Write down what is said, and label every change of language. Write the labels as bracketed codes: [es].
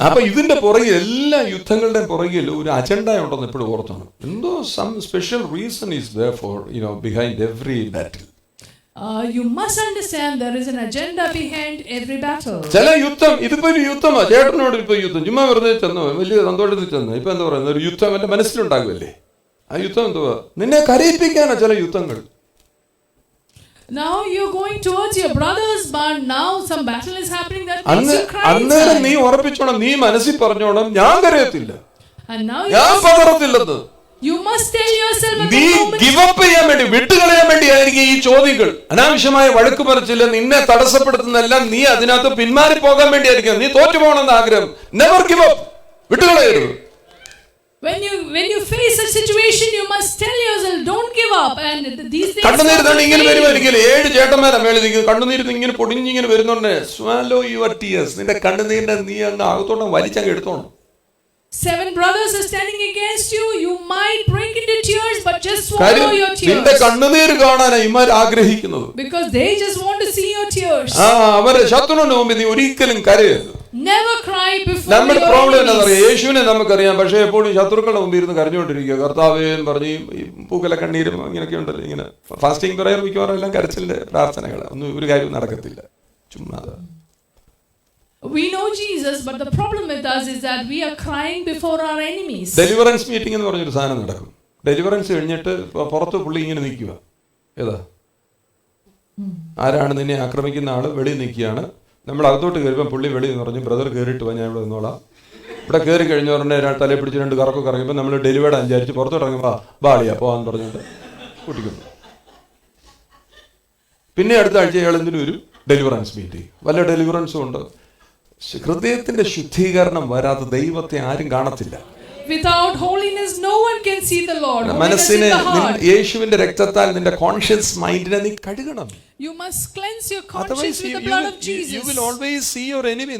[ml] അപ്പൊ ഇതിന്റെ പുറകിൽ എല്ലാ യുദ്ധങ്ങളുടെ പുറകിൽ ഒരു അജണ്ട ഉണ്ടെന്ന് എപ്പോഴും ഓർത്തണം. [en] എന്തോ some special reason is there for behind every battle. You must understand there is an agenda behind every battle. [ml] ചില യുദ്ധം ഇതിപ്പോ ഒരു യുദ്ധമാ. ചേട്ടനോട് ഇപ്പൊ യുദ്ധം ചുമ്മാ വെറുതെ ചെന്നോ വലിയ സന്തോഷത്തിൽ ചെന്നോ ഇപ്പൊ എന്താ പറയുന്നത് ഒരു യുദ്ധം എന്റെ മനസ്സിലുണ്ടാകുമല്ലേ? ആ യുദ്ധം എന്തുവാ? നിന്നെ കരയിപ്പിക്കാനാ ചില യുദ്ധങ്ങൾ. [en] Now you're going towards your brothers, but now some battle is happening that makes you cry. [ml] അന്നേരം നീ ഉറപ്പിച്ചോണം, നീ മനസ്സിൽ പറഞ്ഞോണം ഞാൻ കരയത്തില്ല, [en] and now [ml] ഞാൻ പതറത്തില്ലെന്ന്. [en] You must tell yourself at [ml] നീ [en] the moment. [ml] ഗിവ് അപ്പ് ചെയ്യാൻ വേണ്ടി വിട്ടുകളയാൻ വേണ്ടിയായിരിക്കും ഈ ചോദ്യങ്ങൾ. അനാവശ്യമായ വഴക്ക് പറച്ചില്ല നിന്നെ തടസ്സപ്പെടുത്തുന്നതെല്ലാം നീ അതിനകത്ത് പിന്മാറി പോകാൻ വേണ്ടിയായിരിക്കും. നീ തോറ്റു പോകണമെന്ന് ആഗ്രഹം. [en] never give up, [ml] വിട്ടുകളയരുത്. [en] When you face a situation, you must tell yourself, don't give up. And these things. [ml] കണ്ണുനീരുന്നാണ് ഇങ്ങനെ വരുമായിരിക്കും. 7 ചേട്ടന്മാരാ മേളിൽ നിൽക്കുന്നത്. കണ്ണുനീര് ഇങ്ങനെ പൊടിഞ്ഞിങ്ങനെ വരുന്നുണ്ട്. [en] Swallow your tears. [ml] നിന്റെ കണ്ണുനീരിനെ നീ അങ്ങ് അകത്തോണം വലിച്ചങ്ങ് എടുത്തോണം. [en] 7 brothers are standing against you. You might break into tears, but just swallow your tears. [ml] നിന്റെ കണ്ണുനീര് കാണാനാണ് ഇവർ ആഗ്രഹിക്കുന്നത്. [en] Because they just want to see your tears. [ml] അവരെ ശത്രുവിന്റെ മുമ്പിൽ നീ ഒരിക്കലും കരയരുത്. [en] Never cry before [ml] നമ്മുടെ [en] your [ml] പ്രോബ്ലം എന്താ [en] enemies. [ml] പറയുക? യേശുവിനെ നമുക്കറിയാം, പക്ഷേ എപ്പോഴും ശത്രുക്കളുടെ മുമ്പിൽ ഇരുന്ന് കരഞ്ഞുകൊണ്ടിരിക്കുക. കർത്താവേ എന്ന് പറഞ്ഞ് ഈ പൂക്കല കണ്ണീരും ഇങ്ങനെയൊക്കെ ഉണ്ടല്ലോ. ഇങ്ങനെ ഫാസ്റ്റിംഗ് പ്രയർ മിക്കവാറും എല്ലാം കരച്ചിലിന്റെ പ്രാർത്ഥനകൾ. ഒന്നും ഒരു കാര്യവും നടക്കത്തില്ല, ചുമ്മാ. [en] We know Jesus, but the problem with us is that we are crying before our enemies. [ml] Deliverance meeting എന്ന് പറഞ്ഞൊരു സാധനം നടക്കും. ഡെലിവറൻസ് കഴിഞ്ഞിട്ട് പുറത്ത് പുള്ളി ഇങ്ങനെ നിൽക്കുക. ഏതാ ആരാണ് നിന്നെ ആക്രമിക്കുന്ന ആള് വെളിയിൽ നിൽക്കുകയാണ്. നമ്മൾ അകത്തോട്ട് കയറിയപ്പോൾ പുള്ളി വെളിയിൽ നിന്ന് പറഞ്ഞു ബ്രദർ കയറിയിട്ട് പോയി, ഞാൻ ഇവിടെ നിന്നോളാം. ഇവിടെ കയറി കഴിഞ്ഞ ഉടനെ തലയെ പിടിച്ച് 2 കറക്കൊക്കെ ഇറങ്ങിയപ്പോൾ നമ്മൾ ഡെലിവേർഡ് വിചാരിച്ച് പുറത്തോട്ട് ഇറങ്ങുമ്പോൾ ബാളിയാ പോവാന്ന് പറഞ്ഞുകൊണ്ട് കൂട്ടിക്കുന്നു. പിന്നെ അടുത്ത ആഴ്ച അയാൾ എന്തിനും ഒരു ഡെലിവറൻസ് മീറ്റിംഗ്. വല്ല ഡെലിവറൻസും ഉണ്ട്. ഹൃദയത്തിന്റെ ശുദ്ധീകരണം വരാതെ ദൈവത്തെ ആരും കാണത്തില്ല. [en] Without holiness, no one can see the Lord. [ml] മനസ്സിനെ യേശുവിന്റെ രക്തത്താൽ നിന്റെ കോൺഷ്യസ് മൈൻഡിനെ നീ കഴുകണം. [en] You must cleanse your conscience with the blood of Jesus. You will always see your enemy.